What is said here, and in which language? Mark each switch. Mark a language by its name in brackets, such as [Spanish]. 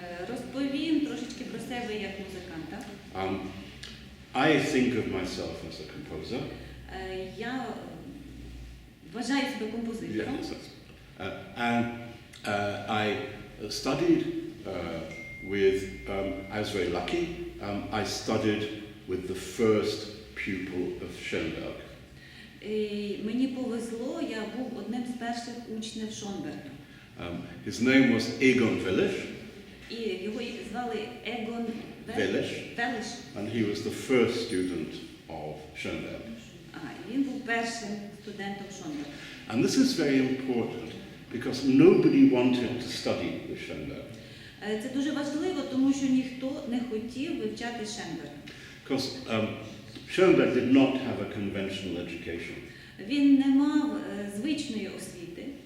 [Ukrainian] Розповім трошечки про себе як музиканта. [English] I think of myself as a composer. [Ukrainian] Я вважаю себе композитором. [English] And I studied with, I was very lucky, I studied with the first pupil of Schoenberg. [Ukrainian] Мені повезло, я був одним з перших учнів Шонберга. [English] His name was Egon Willich. [Ukrainian] І його звали Егон Willich. [English] And he was the first student of Schoenberg. [Ukrainian] Він був першим студентом Шонберга. [English] And this is very important because nobody wanted to study with Schoenberg. [Ukrainian] Це дуже важливо, тому що ніхто не хотів вивчати Шенберга. [English] Because Schoenberg did not have a conventional education. [Ukrainian] Він не мав звичної освіти.